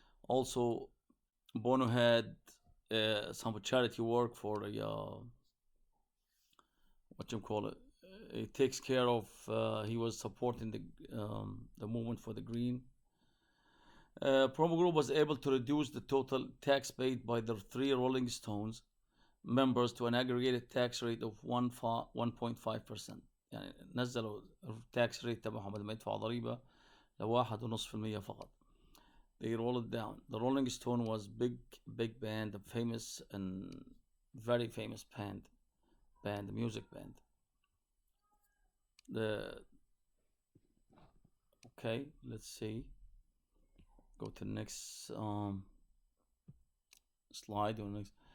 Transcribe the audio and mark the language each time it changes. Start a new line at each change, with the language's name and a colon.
English: Also, Bono had some charity work for what you call it. He takes care of. He was supporting the movement for the green. Promo Group was able to reduce the total tax paid by the three Rolling Stones members to an aggregated tax rate of 1.5%.
Arabic: يعني نزلوا التاكس ريت تبعهم بدل ما يدفعوا ضريبة ل1.5% فقط.
English: They rolled it down. The Rolling Stone was big band, a famous and very famous music band. Okay, let's see. Go to the next slide or next.